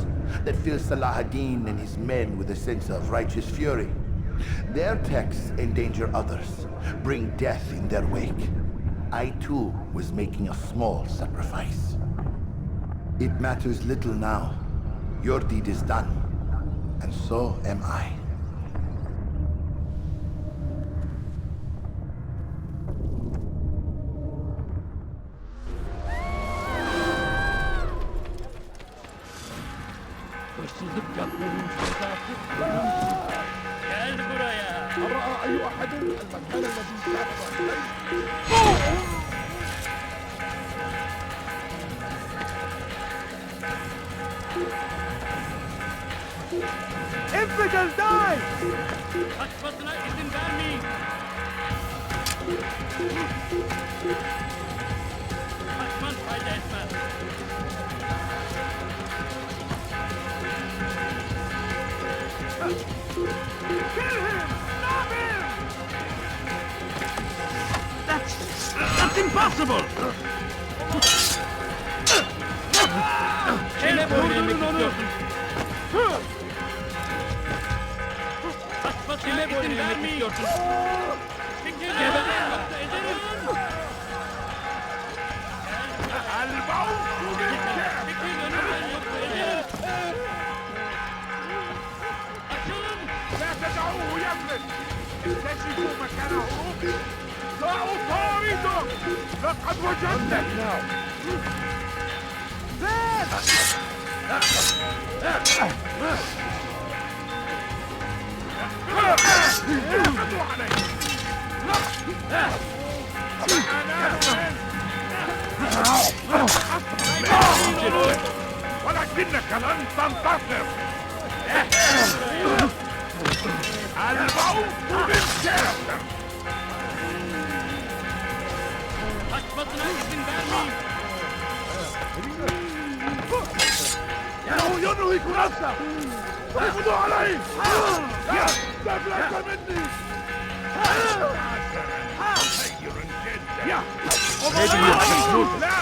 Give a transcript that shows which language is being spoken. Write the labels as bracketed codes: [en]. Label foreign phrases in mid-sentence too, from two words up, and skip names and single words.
[en] That fill Salah ad-Din and his men with a sense of righteous fury? Their texts endanger others, bring death in their wake. I too was making a small sacrifice. It matters little now. Your deed is done, and so am I. [tr] Hırsızlık yapmanın cezası ölümdür. Gel buraya. [ar] رأى أي أحد المكان الذي سافر إليه؟ [en] Infidel, die! [tr] Kaçmasına izin vermeyin. Kaçman fayda etmez. [en] Kill him! Stop him! That's impossible! [tr] Kime boyun eğmek istiyorsun? Kaçmasına izin vermeyin. Çekil geberin yoksa ederim. Çekil önümden yoksa ederim. Açılın. [ar] لا تدعوه يفلت! اكتشفوا مكان هروبه! سأطارده! لقد وجدتك! اعتمدوا علي! ولكنك لن تنتصر! الموت بالكافر! [tr] Kaçmasına izin vermeyin. [ar] إنه ينهك نفسه! اقبضوا عليه! استفلت مني! خير جدا! [en] Maybe you haven't noticed, [ar] لا!